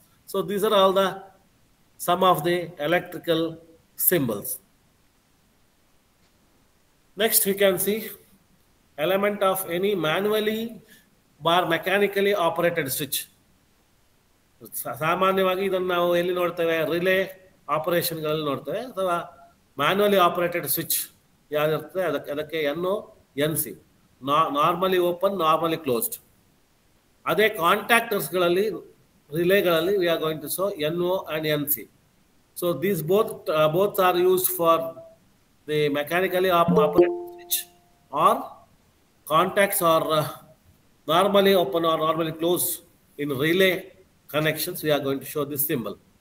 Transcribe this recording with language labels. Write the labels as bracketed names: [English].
[English] So these are all some of the electrical symbols. Next, we can see element of any manually or mechanically operated switch. [Kannada] ಸಾಮಾನ್ಯವಾಗಿ ಇದನ್ನು ನಾವು ಎಲ್ಲಿ ನೋಡ್ತೇವೆ? Relay ಆಪರೇಷನ್ಗಳಲ್ಲಿ ನೋಡ್ತೇವೆ, ಅಥವಾ manually operated switch ಯಾವ್ದಿರ್ತದೆ ಅದಕ್ಕೆ NO NC, [English] Normally open, normally closed. [Kannada] ಅದೇ ಕಾಂಟ್ಯಾಕ್ಟರ್ಸ್ಗಳಲ್ಲಿ, ರಿಲೇಗಳಲ್ಲಿ [English] we are going to show NO and NC. So these both are used for the mechanically operated switch, or contacts are normally open or normally closed in relay connections. We are going to show this symbol.